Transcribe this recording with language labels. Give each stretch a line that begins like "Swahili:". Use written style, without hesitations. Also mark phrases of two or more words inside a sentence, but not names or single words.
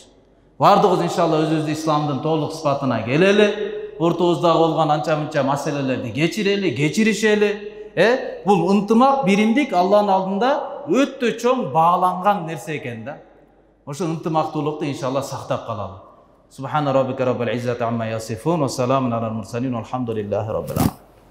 Kyrgyz: Бардыгыбыз иншалла өзүбүздү исламдын толук сыпатына келели. Ортобузда болгон анча-мынча маселелерди кечиришели. Бул ынтымак, биримдик Алланын алдында өтө чоң бааланган нерсе экен да. Ошо ынтымактуулукту иншалла сактап калалы.
Arabic: سبحان ربك رب العزة عما يصفون وسلام على المرسلين والحمد لله رب العالمين.